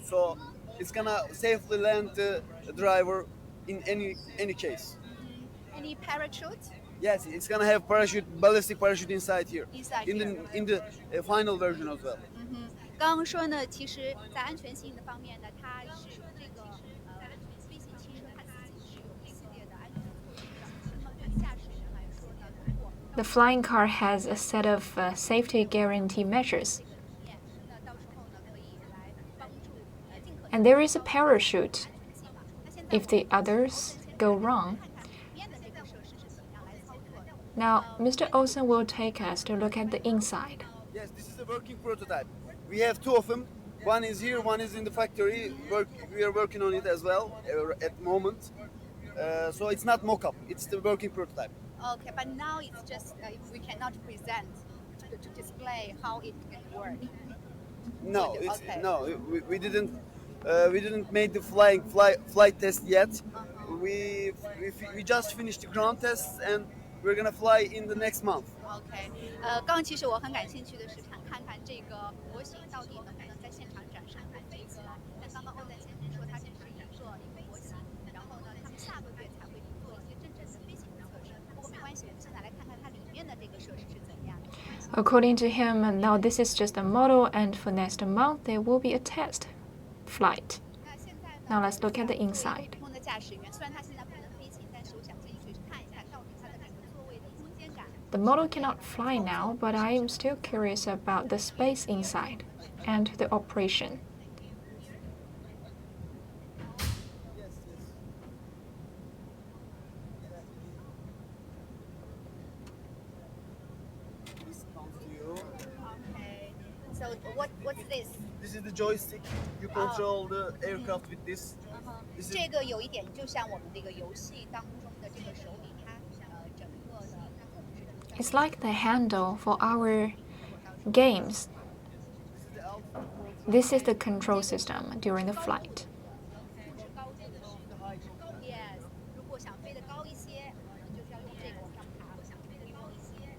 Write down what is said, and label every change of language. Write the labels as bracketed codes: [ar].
[en] So it's gonna safely land the driver in any case. any parachute Yes, it's gonna have ballistic parachute inside here. Inside in the final version as well. [zh] 刚刚说呢，其实在安全性的方面呢，它是这个飞行汽车它自己是有一系列的安全措施的。那么对驾驶员来说呢，如果 [en] The flying car has a set of safety guarantee measures, [zh] 那到时候呢可以来帮助尽可能 [en] and there is a parachute [zh] 那现在 [en] if the others go wrong. [zh] 看里面的这个设施是怎么样来操作的。 [en] Now, Mr. Olsen will take us to look at the inside. Yes, this is a working prototype. We have 2 of them. One is here, one is in the factory. We are working on it as well at the moment. So it's not mock-up, it's the working prototype. Okay, but now it's just we cannot present to display how it can work. No, Okay. we didn't make the flight test yet. We just finished the ground tests and we're gonna fly in the next month. [zh] OK，刚刚其实我很感兴趣的是看看这个模型到底能不能在现场展示能飞起来。但刚刚欧赞先生说它只是一个模型，然后呢，他们下个月才会做一些真正的飞行的测试。不过没关系，我们现在来看看它里面的这个设施是怎么样的。 [en] According to him, now this is just a model, and for next month there will be a test flight. [zh] 那现在呢 [en] Now let's look at the inside. [zh] 普通的驾驶员，虽然他现在不能飞行，但是我想进去看一看到底它的整个座位的空间感。 [en] The model cannot fly now, but I am still curious about the space inside and the operation. This comes to you. Okay. So what's this? This is the joystick. You control the aircraft with this. This is [zh] 这个有一点就像我们这个游戏当中的这个手柄，它整个的控制的。 [en] It's like the handle for our games. the altitude control. This is the control system during the flight. [zh] 控制高度的时候 ，yes， 如果想飞得高一些，可能就是要用这个往上爬；想飞得高一些